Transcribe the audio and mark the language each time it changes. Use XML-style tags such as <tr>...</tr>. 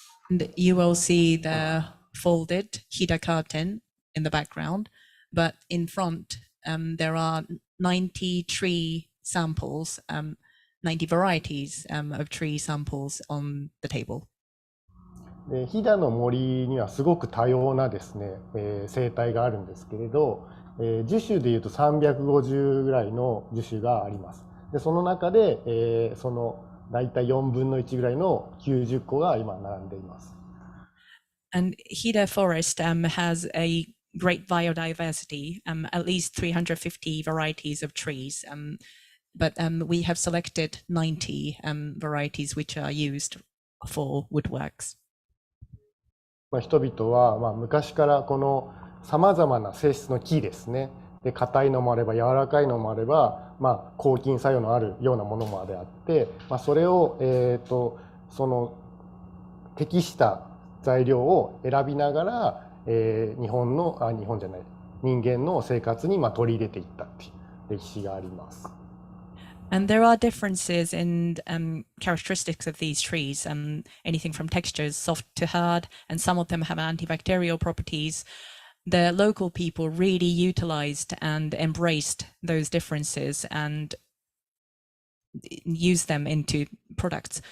<en>And you will see the folded Hida curtain in the background, but in front there are 90 tree samples, 90 varieties of tree samples on the table.</en> <ja>でヒダの森にはすごく多様なですね、生態があるんですけれど、樹種でいうと350ぐらいの樹種があります。でその中で、その大体4分の1ぐらいの90個が今並んでいます。</ja> <en>And Hida Forest has a great biodiversity, at least 350 varieties of trees, but we have selected 90 varieties which are used for woodworks.</en> <ja>人々は昔からこのさまざまな性質の木ですね。で硬いのもあれば柔らかいのもあれば、抗菌作用のあるようなものまであって、それを、その適した材料を選びながら、人間の生活に取り入れていったっていう歴史があります。</ja> <en>And there are differences in characteristics of these trees, anything from textures, soft to hard, and some of them have antibacterial properties. The local people really utilized and embraced those differences and used them into products.</en>